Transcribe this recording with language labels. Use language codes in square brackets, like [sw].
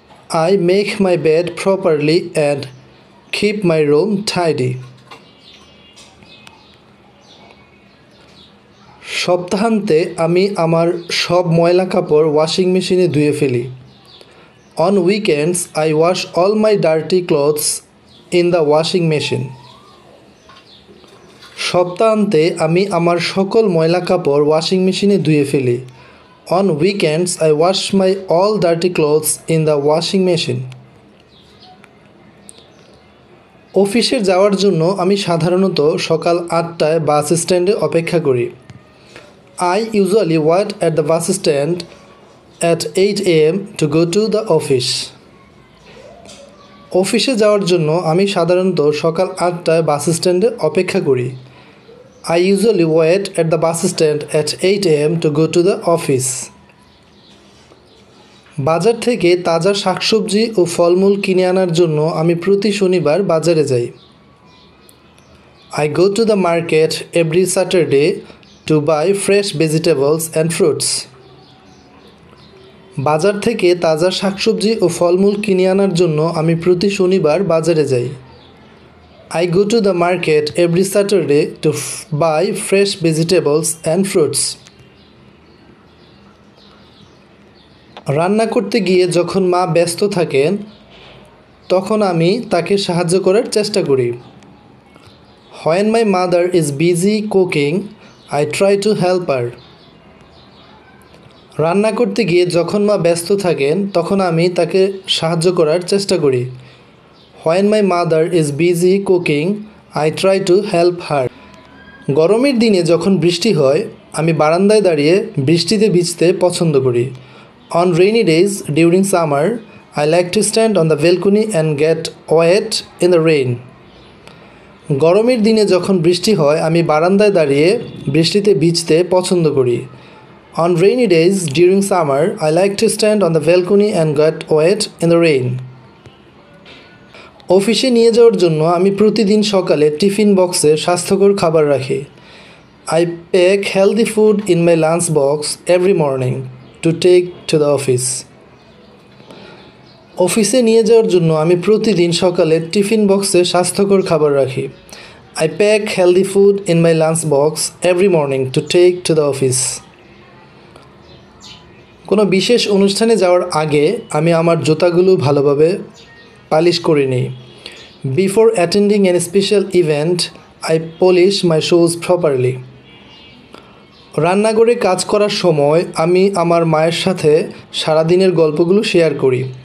[en] I make my bed properly and keep my room tidy. [bn] সপ্তাহান্তে আমি আমার সব ময়লা কাপড় ওয়াশিং মেশিনে ধুয়ে ফেলি। [en] On weekends, I wash all my dirty clothes in the washing machine. [bn] সপ্তাহান্তে আমি আমার সকল ময়লা কাপড় ওয়াশিং মেশিনে ধুয়ে ফেলি। [en] On weekends, I wash my all dirty clothes in the washing machine. [bn] অফিসে যাওয়ার জন্য আমি সাধারণত সকাল 8টায় বাস স্ট্যান্ডে অপেক্ষা করি। [en] I usually wait at the bus stand at 8 a.m. to go to the office. [bn] অফিসে যাওয়ার জন্য আমি সাধারণত সকাল 8টায় বাস স্ট্যান্ডে অপেক্ষা করি। [en] I usually wait at the bus stand at 8 a.m. to go to the office. [bn] বাজার থেকে তাজা শাকসবজি ও ফলমূল কিনে আনার জন্য আমি প্রতি শনিবার বাজারে যাই। [en] I go to the market every Saturday to buy fresh vegetables and fruits. [bn] বাজার থেকে তাজা শাকসবজি ও ফলমূল কিনে আনার জন্য আমি প্রতি শনিবার বাজারে যাই। [en] I go to the market every Saturday to buy fresh vegetables and fruits. [bn] রান্না করতে গিয়ে যখন মা ব্যস্ত থাকেন তখন আমি তাকে সাহায্য করার চেষ্টা করি। [en] When my mother is busy cooking, I try to help her. [bn] রান্না করতে গিয়ে যখন মা ব্যস্ত থাকেন তখন আমি তাকে সাহায্য করার চেষ্টা করি। [en] When my mother is busy cooking, I try to help her. [bn] গরমের দিনে যখন বৃষ্টি হয় আমি বারান্দায় দাঁড়িয়ে বৃষ্টিতে ভিজতে পছন্দ করি। [en] On rainy days during summer, I like to stand on the balcony and get wet in the rain. [bn] গরমের দিনে যখন বৃষ্টি হয় আমি বারান্দায় দাঁড়িয়ে বৃষ্টিতে ভিজতে পছন্দ করি। [en] On rainy days during summer, I like to stand on the balcony and get wet in the rain. [bn] অফিসে নিয়ে যাওয়ার জন্য আমি প্রতিদিন সকালে টিফিন বক্সে স্বাস্থ্যকর খাবার রাখি। [en] I pack healthy food in my lunch box every morning to take to the office. [bn] অফিসে নিয়ে যাওয়ার জন্য আমি প্রতিদিন সকালে টিফিন বক্সে স্বাস্থ্যকর খাবার রাখি। [en] I pack healthy food in my lunch box every morning to take to the office. [bn] কোনো বিশেষ অনুষ্ঠানে যাওয়ার আগে আমি আমার জুতাগুলো ভালোভাবে পালিশ করে নিই। [en] Before attending any special event, I polish my shoes properly. [bn] রান্নাঘরে কাজ করার সময় আমি আমার মায়ের সাথে সারাদিনের গল্পগুলো শেয়ার করি।